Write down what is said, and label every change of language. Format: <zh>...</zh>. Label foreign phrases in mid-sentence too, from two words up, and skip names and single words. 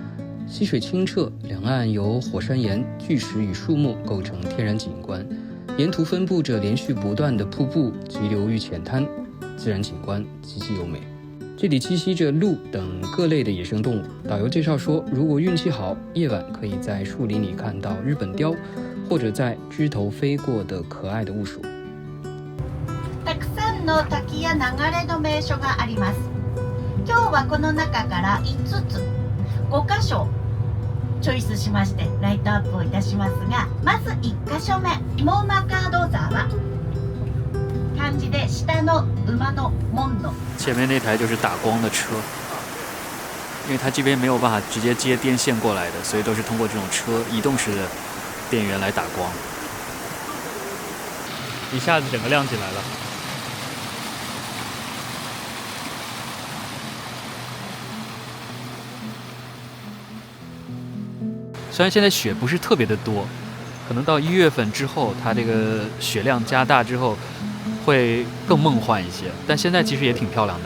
<zh>溪水清澈，两岸由火山岩、巨石与树木构成天然景观，沿途分布着连续不断的瀑布、急流与浅滩。自然景观极其优美。这里栖息着鹿等各类的野生动物。导游介绍说，如果运气好，夜晚可以在树林里看到日本雕，或者在枝头飞过的可爱的鼯鼠。</zh> <ja>たくさんの滝や流れの名所があります。今日はこの中から5つ、5箇所チョイスしましてライトアップをいたしますが、まず1箇所目、モーマカード沢。漢字で下の馬の門の。</ja> <zh>前面那台就是打光的车，因为它这边没有办法直接接电线过来的，所以都是通过这种车移动式的电源来打光，一下子整个亮起来了。虽然现在雪不是特别的多，可能到1月份之后，它这个雪量加大之后会更梦幻一些，但现在其实也挺漂亮的。</zh>